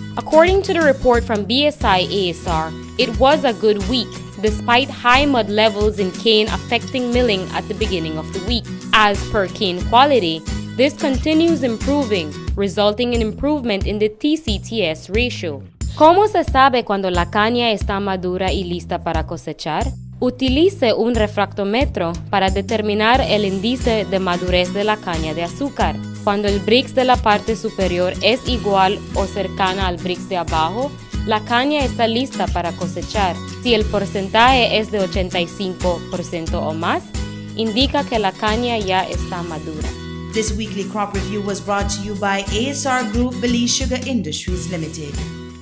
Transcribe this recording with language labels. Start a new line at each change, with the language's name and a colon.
English: According to the report from BSI ASR, it was a good week, despite high mud levels in cane affecting milling at the beginning of the week. As per cane quality, this continues improving, resulting in improvement in the TCTS ratio.
Spanish: ¿Cómo se sabe cuando la caña está madura y lista para cosechar? Utilice un refractómetro para determinar el índice de madurez de la caña de azúcar. Cuando el Brix de la parte superior es igual o cercana al Brix de abajo, la caña está lista para cosechar. Si el porcentaje es de 85% o más, indica que la caña ya está madura.
English: This weekly crop review was brought to you by ASR Group, Belize Sugar Industries Limited.